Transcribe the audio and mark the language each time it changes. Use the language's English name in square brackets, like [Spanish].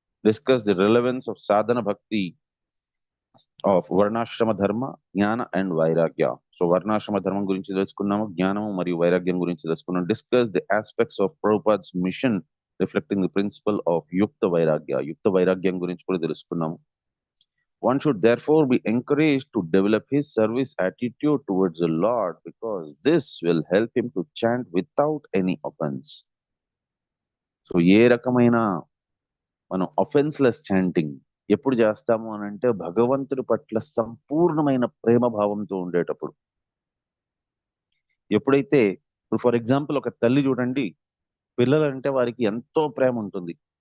[English] Discuss the relevance of sadhana bhakti of varnashrama dharma, jnana and vairagya. [Telugu] సో వర్ణాశ్రమ ధర్మం గురించి తెలుసుకున్నాము, జ్ఞానము మరియు వైరాగ్యం గురించి తెలుసుకున్నాం. [English] Discuss the aspects of Prabhupada's mission reflecting the principle of yukta vairagya. [Telugu] యుక్త వైరాగ్యం గురించి కూడా తెలుసుకున్నాము. [English] One should therefore be encouraged to develop his service attitude towards the Lord because this will help him to chant without any offense. [Telugu] So ఏ రకమైన మనం అఫెన్స్లెస్ chanting ఎప్పుడు చేస్తాము అని అంటే భగవంతుడి పట్ల సంపూర్ణమైన ప్రేమ భావంతో ఉండేటప్పుడు. ఎప్పుడైతే ఇప్పుడు ఫర్ ఎగ్జాంపుల్ ఒక తల్లి చూడండి, పిల్లలంటే వారికి ఎంతో ప్రేమ ఉంటుంది.